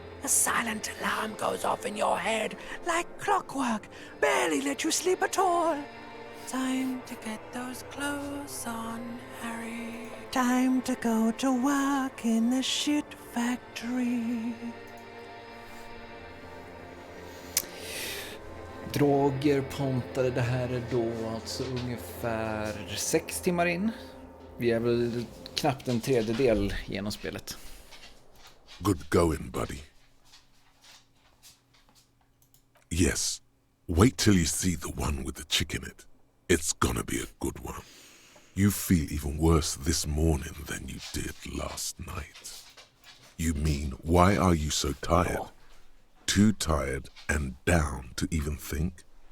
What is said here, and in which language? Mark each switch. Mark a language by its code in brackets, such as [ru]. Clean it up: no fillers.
[en] A silent alarm goes off in your head like clockwork, barely let you sleep at all. Time to get those clothes on, Harry. Time to go to work in the shit factory. [sv] Droger pontade, det här är då alltså ungefär 6 timmar in. Vi är väl knappt en tredjedel genom spelet. [en] Good going, buddy. Yes, wait till you see the one with the chick in it. It's gonna be a good one. You feel even worse this morning than you did last night. You mean, why are you so tired? Too tired and down to even think?